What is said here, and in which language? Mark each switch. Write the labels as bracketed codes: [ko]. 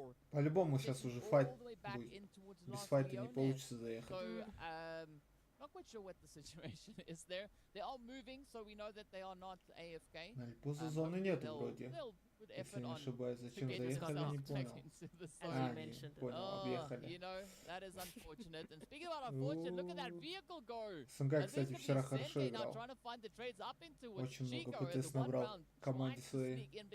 [ru] По-любому сейчас уже файт будет. Без файта не получится заехать. [en] Not quite sure what the situation is there. They are moving, so we know that they are not AFK. [ru] Поза зоны нету вроде. Если не ошибаюсь, зачем заехали, не понял. Не понял, объехали. [en] You know, that is unfortunate. And speaking about unfortunate, look at that vehicle go. [ru] Санхок, кстати, вчера хорошо играл. Очень много ПТС набрал команде своей.